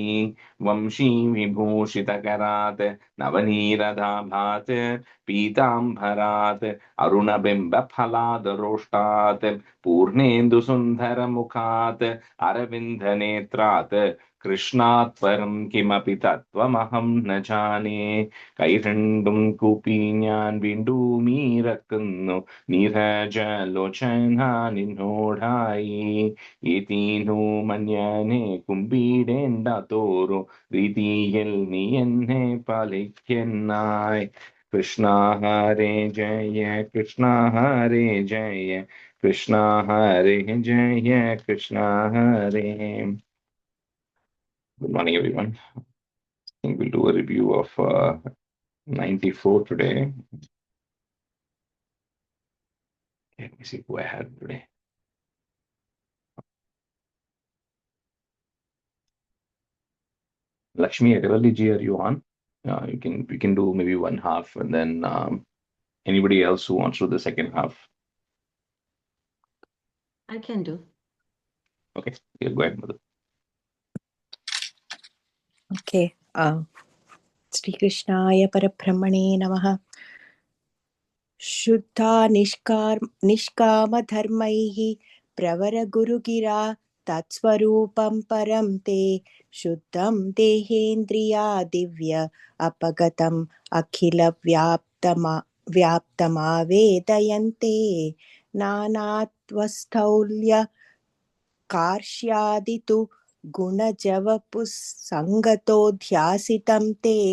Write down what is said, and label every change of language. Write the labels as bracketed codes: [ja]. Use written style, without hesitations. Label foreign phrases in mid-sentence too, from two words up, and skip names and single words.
[sa] वंशीविभूषितकरात् नवनीरदाभात् पीताम्बरात् अरुणबिम्बफलादरोष्टात् पूर्णेन्दुसुन्दरमुखात् अरविन्दनेत्रात् कृष्णात् परं किमपि तत्त्वमहं न जाने. [ml] കൈരണ്ടും കൂപ്പി ഞാൻ വീണ്ടുമീറക്കുന്നു നീരജലോചന നിന്നോടായി. ഏതീനു മഞ്ഞനെ കുമ്പിടേണ്ട തോറും രീതിയിൽ നീ എന്നെ പാലിക്കുന്നായി. [sa] കൃഷ്ണ ഹരേ ജയ കൃഷ്ണ ഹരേ ജയ കൃഷ്ണ ഹരേ ജയ കൃഷ്ണ ഹരേ. [en] Good morning, everyone. I think we'll do a review of 94 today. Let me see who I had today. Lakshmi Agarwalji ji, are you on? We can do maybe one half, and then anybody else who wants to do the second half. I can do. Okay, yeah, go ahead, Madhu. Okay. [sa] श्रीकृष्णाय परब्रह्मणे नमः. शुद्धा निष्कामधर्मैः प्रवरगुरुगिरा तत्स्वरूपं परं ते शुद्धं देहेन्द्रिया दिव्य अपगतम् व्याप्तमावेदयन्ते नानात्वस्थौल्य कार्ष्यादितु गुणजवपुस्सङ्गतोऽध्यासितं ते